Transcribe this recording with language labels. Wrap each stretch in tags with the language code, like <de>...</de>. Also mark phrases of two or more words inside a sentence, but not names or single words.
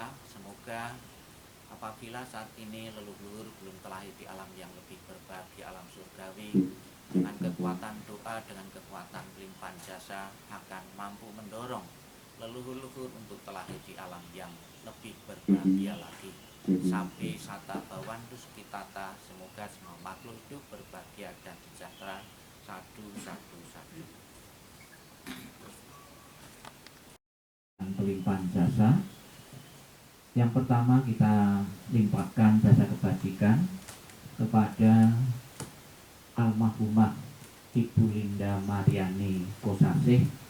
<id>Semoga apabila saat ini leluhur belum terlahir di alam yang lebih berbahagia, alam surgawi, dengan kekuatan doa, dengan kekuatan pelimpahan jasa akan mampu mendorong leluhur-leluhur untuk terlahir di alam yang lebih berbahagia lagi.</id> <pi>Sampai sata bawantu sekitata,</pi> <id>semoga semua makhluk hidup berbahagia dan sejahtera. Satu. Pelimpahan jasa. Yang pertama kita limpahkan jasa kebajikan kepada almarhumah Ibu Linda Mariani Kosasih.</id>